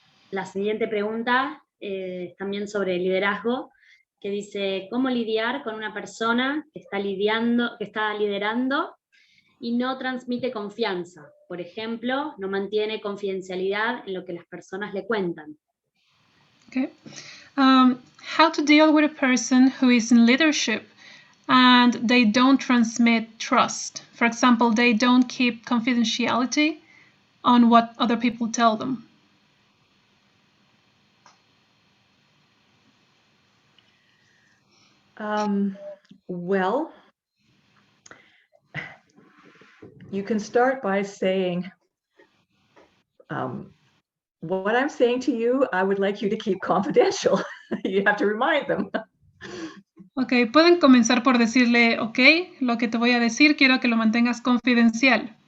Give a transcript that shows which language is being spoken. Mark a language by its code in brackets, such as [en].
[es] La siguiente pregunta es también sobre liderazgo, que dice, ¿cómo lidiar con una persona que está liderando y no transmite confianza? Por ejemplo, no mantiene confidencialidad en lo que las personas le cuentan. [en] Okay. How to deal with a person who is in leadership and they don't transmit trust. For example, they don't keep confidentiality on what other people tell them. Well, you can start by saying, what I'm saying to you, I would like you to keep confidential. You have to remind them. [es] Ok, pueden comenzar por decirle, ok, lo que te voy a decir quiero que lo mantengas confidencial.